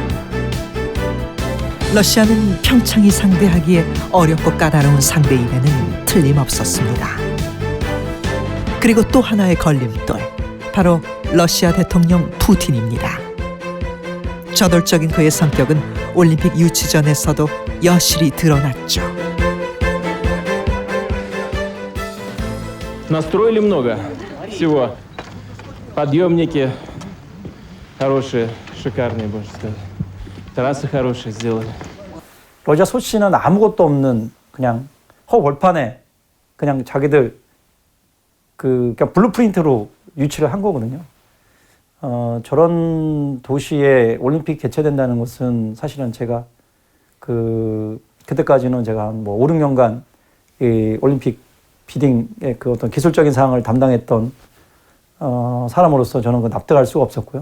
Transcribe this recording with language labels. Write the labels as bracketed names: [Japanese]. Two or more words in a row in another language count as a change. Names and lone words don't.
[Korean] 러시아는 평창이 상대하기에 어렵고 까다로운 상대임에는 틀림없었습니다. 그리고 또 하나의 걸림돌, 바로 러시아 대통령 푸틴입니다. 저돌적인 그의 성격은 올림픽 유치전에서도 여실히 드러났죠. [Russian] Настроили много всего. Подъемники хорошие, шикарные, можно сказать. Трассы хорошие сделали. [Korean] 러시아 소치는 아무것도 없는 그냥 허벌판에 그냥 자기들 그냥 블루프린트로 유치를 한 거거든요. 저런 도시에 올림픽 개최된다는 것은 사실은 제가 그때까지는 제가 한 5, 6년간 이 올림픽 비딩의 그 어떤 기술적인 사항을 담당했던 사람으로서 저는 납득할 수가 없었고요.